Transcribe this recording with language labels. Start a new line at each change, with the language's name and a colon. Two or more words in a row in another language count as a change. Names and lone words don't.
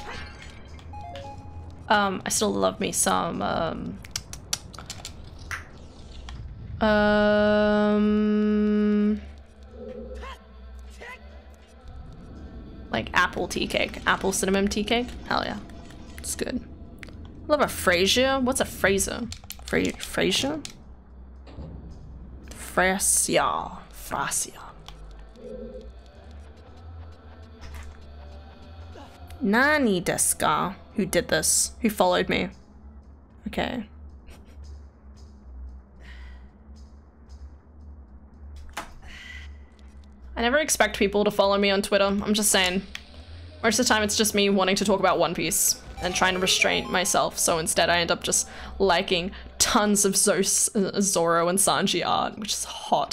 English: I still love me some, like apple tea cake. Apple cinnamon tea cake? Hell yeah. It's good. I love a Fraser. What's a Fraser? Fraser? Frasia. Frasia.
Japanese: Nani desu ka?
English: Who did this? Who followed me? Okay. I never expect people to follow me on Twitter. I'm just saying. Most of the time it's just me wanting to talk about One Piece and trying to restrain myself, so instead I end up just liking tons of Zoro and Sanji art, which is hot.